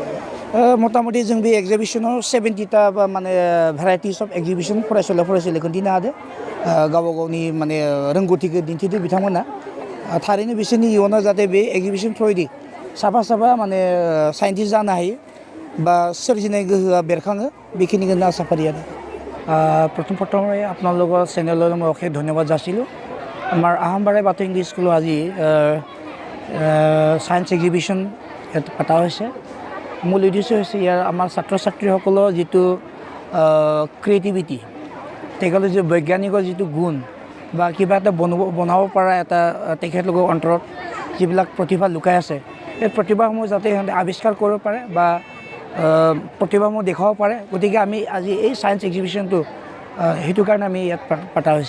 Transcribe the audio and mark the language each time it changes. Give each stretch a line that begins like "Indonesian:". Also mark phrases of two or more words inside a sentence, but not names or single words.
Bodo: मथा मथि जों बे एक्जिबिशनाव 70टा बा माने
English: varieties of exhibition
Bodo: फरायसालिखौ दिनो हादों गावबा गावनि माने रोंगौथिखौ दिन्थिदों बिथांमोना थारैनो बिसोरनि इयुनाव जाहाथे बे एक्जिबिशन थ्रुयै साफा माने साइन्टिस्ट जानो हायो बा सोरजिनाय गोहोआ बेरखाङो बेखिनिखौनो आसा फारियो
Assamese: প্ৰথমে আপোনালোকৰ চেনেললৈ মই অশেষ ধন্যবাদ যাচিলোঁ আমাৰ আহোম বাৰাই বাথৌ ইংলিছ স্কুলত আজি
English: science exhibition
Assamese: ইয়াত পতা হৈছে মূল উদ্দেশ্য হৈছে ইয়াৰ আমাৰ ছাত্ৰ ছাত্ৰীসকলৰ যিটো ক্ৰিয়েটিভিটি তেওঁলোকৰ যি বৈজ্ঞানিকৰ যিটো গুণ বা কিবা এটা বনাব পৰা এটা তেখেতলোকৰ অন্তৰত যিবিলাক প্ৰতিভা লুকাই আছে এই প্ৰতিভাসমূহ যাতে সিহঁতে আৱিষ্কাৰ কৰিব পাৰে বা প্ৰতিভাসমূহ দেখাব পাৰে গতিকে আমি আজি এই
English: science exhibitionটো
Assamese: সেইটো কাৰণে আমি ইয়াত পতা হৈছে